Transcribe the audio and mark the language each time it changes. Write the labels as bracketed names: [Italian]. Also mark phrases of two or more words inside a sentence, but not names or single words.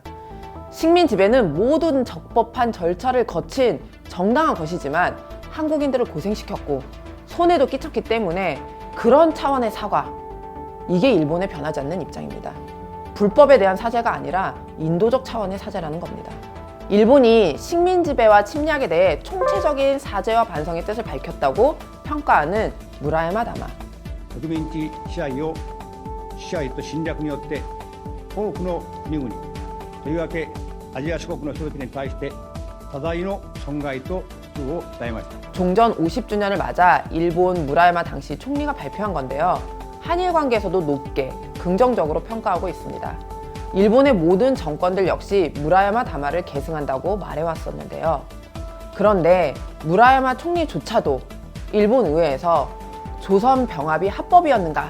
[Korean] 식민 지배는 모든 적법한 절차를 거친 정당한 것이지만 한국인들을 고생시켰고 손해도 끼쳤기 때문에 그런 차원의 사과, 이게 일본의 변하지 않는 입장입니다. 불법에 대한 사죄가 아니라 인도적 차원의 사죄라는 겁니다. 일본이 식민 지배와 침략에 대해 총체적인 사죄와 반성의 뜻을 밝혔다고 평가하는 무라야마 다마. [Japanese] 植民地支配を支配と侵略によって多くの国々とりわけアジア諸国の人々に対して多大の損害と苦痛を与えました。 [Korean] 종전 50주년을 맞아 일본 무라야마 당시 총리가 발표한 건데요. 한일 관계에서도 높게 긍정적으로 평가하고 있습니다. 일본의 모든 정권들 역시 무라야마 다마를 계승한다고 말해왔었는데요. 그런데 무라야마 총리조차도 일본 의회에서 조선 병합이 합법이었는가?